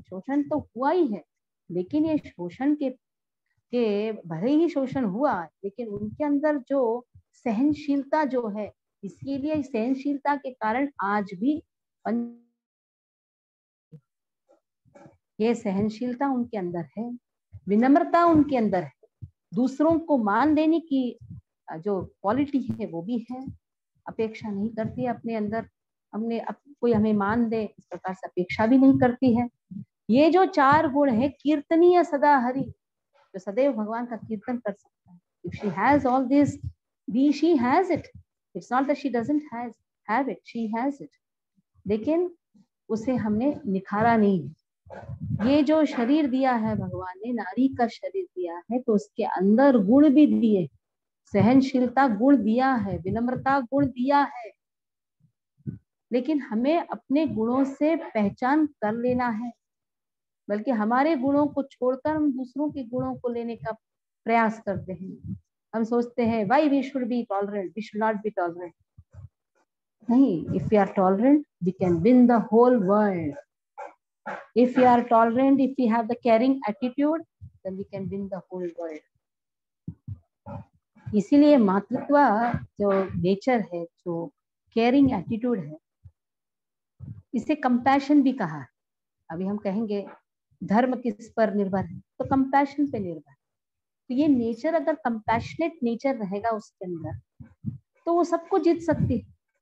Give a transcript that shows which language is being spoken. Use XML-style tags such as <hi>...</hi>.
<hi>शोषण तो हुआ ही है, लेकिन ये शोषण के भले ही शोषण हुआ, लेकिन उनके अंदर जो सहनशीलता जो है, इसीलिए सहनशीलता के कारण आज भी ये सहनशीलता उनके अंदर है, विनम्रता उनके अंदर है, दूसरों को मान देने की जो क्वालिटी है वो भी है। अपेक्षा नहीं करती है अपने अंदर, कोई हमें मान दे इस प्रकार से अपेक्षा भी नहीं करती है। ये जो 4 गुण है, कीर्तनीय सदा हरि, जो सदैव भगवान का कीर्तन कर सकता है।</hi> <en>If she has all this, she has it. It's not that she doesn't have it. She has it.</en> <hi>लेकिन उसे हमने निखारा नहीं है। ये जो शरीर दिया है भगवान ने, नारी का शरीर दिया है, तो उसके अंदर गुण भी दिए, सहनशीलता गुण दिया है, विनम्रता गुण दिया है। लेकिन हमें अपने गुणों से पहचान कर लेना है, बल्कि हमारे गुणों को छोड़कर हम दूसरों के गुणों को लेने का प्रयास करते हैं। हम सोचते हैं</hi> <en>why we should be tolerant, we should not be tolerant. नहीं, if we are tolerant, we can win the whole world. If we are tolerant, if we have the caring attitude, then we can win the whole world.</en> <hi>इसीलिए मातृत्व जो nature है, जो caring attitude है, इसे compassion भी कहा है। अभी हम कहेंगे धर्म किस पर निर्भर है, तो कंपैशन पे निर्भर है। तो ये नेचर अगर कंपैशनेट नेचर रहेगा उसके अंदर, तो वो सबको जीत सकती है।</hi>